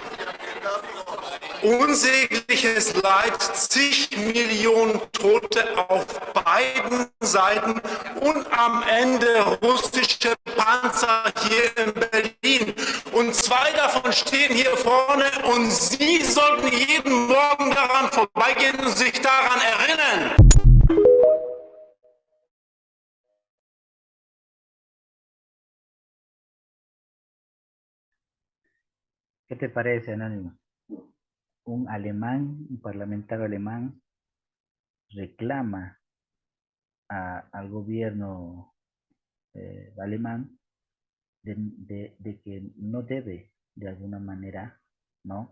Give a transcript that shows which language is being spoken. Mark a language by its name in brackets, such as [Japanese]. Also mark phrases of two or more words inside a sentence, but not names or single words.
[German] Unsägliches Leid, zig Millionen Tote auf beiden Seiten und am Ende russische Panzer hier in Berlin. Und zwei davon stehen hier vorne und Sie sollten jeden Morgen daran vorbeigehen und sich daran erinnern. [Spanish] ¿Qué te parece, Anónimo? Un alemán, un parlamentario alemán, reclama al gobierno alemán de que no debe, de alguna manera, ¿no?